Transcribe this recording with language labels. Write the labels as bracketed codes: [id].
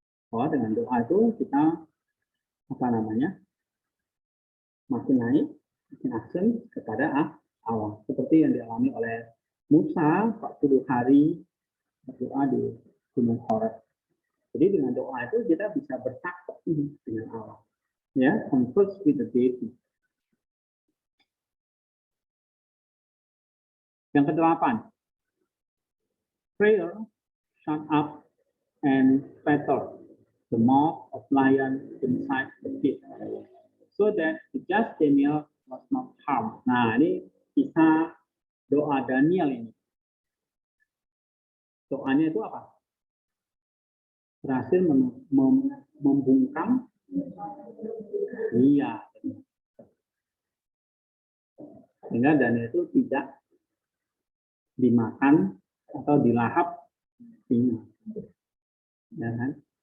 [id] Bahwa dengan doa itu kita apa namanya makin naik, makin aksen kepada Allah. Seperti yang dialami oleh Musa 40 hari berdoa di Gunung Horeb. Jadi dengan doa itu kita bisa bercakap dengan Allah. [en] Ya, converse with the deity. [id] Yang ke-8, [en] prayer shut up and fetter the mouth of lion inside the pit, so that the just Daniel was not harmed. [id] Nah, ini kisah doa Daniel ini. Doanya itu apa? Berhasil membungkam, iya, sehingga Daniel itu tidak dimakan atau dilahap singa. Ya kan?